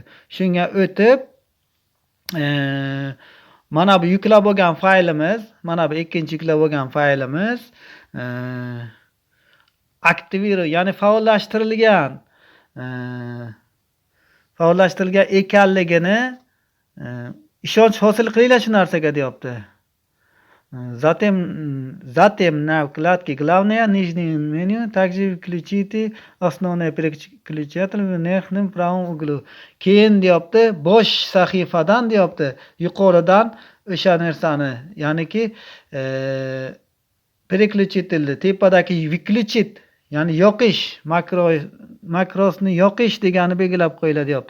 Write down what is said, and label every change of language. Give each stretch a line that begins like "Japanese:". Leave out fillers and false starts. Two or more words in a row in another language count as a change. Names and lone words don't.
Uzbek: Shunga o'tib mana bu yuklab olgan faylimiz, mana bu ikkinchi yuklab olgan faylimiz aktiviruv, ya'ni faollashtirilgan ekanligini ishonch hosil qilinglar shu narsaga deyapti.
Russian: Затем на вкладке «Главное» нижнее меню также включите основной переключатель в верхнем правом углу.
Uzbek: Keyin deyapti, bosh sahifadan deyapti, yuqoridan o'sha narsani, ya'niki переключитель, tepadagi выключить, ya'ni yoqish, makrosni yoqish degani belgilab qo'yiladi deyapti.